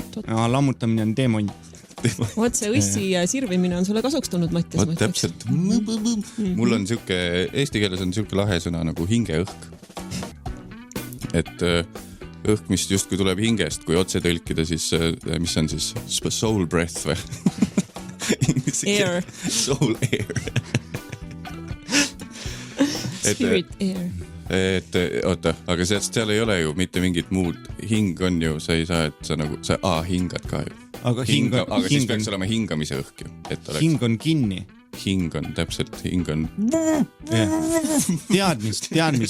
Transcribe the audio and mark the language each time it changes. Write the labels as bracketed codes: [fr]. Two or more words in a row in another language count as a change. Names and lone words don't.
[et] Lammutamine on demont. Vaat see õssi sirvimine on sulle kasuks tulnud, Mattias. Vaat täpselt. Mul on siuke, eesti keeles on siuke lahe sõna nagu hingeõhk. Et õhk, mis just kui tuleb hingest, kui otse tõlkida, siis mis on siis [en] soul breath [et] või? [en] Air. Soul air. Spirit air. [et] Et oota, aga seal ei ole ju mitte mingit muud. Hing on ju, sa ei saa, et sa hingad ka ju. Aga siis peaks olema hingamise õhk ju. Hing on kinni. Hing on täpselt, hing on... Teadmis.